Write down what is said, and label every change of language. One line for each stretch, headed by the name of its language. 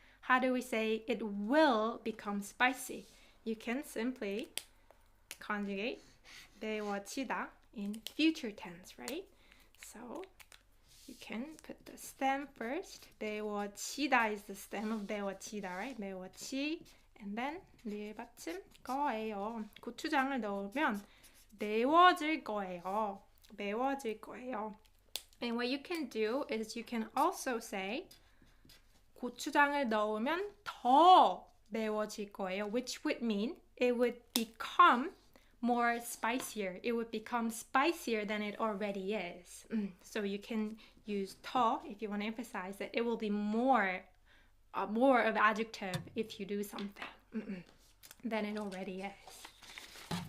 English: How do we say it will become spicy? You can simply conjugate 매워지다 in future tense, right? So you can put the stem first. 매워지다 is the stem of 매워지다, right?
Korean: 매워지.
English: And then
Korean: 리을 받침 거예요. 고추장을 넣으면 매워질 거예요. 매워질 거예요.
English: And what you can do is you can also say
Korean: 고추장을 넣으면 더 매워질 거예요,
English: which would mean it would become more spicier. It would become spicier than it already is. So you can use 더 if you want to emphasize that it will be more of adjective if you do something than it already is.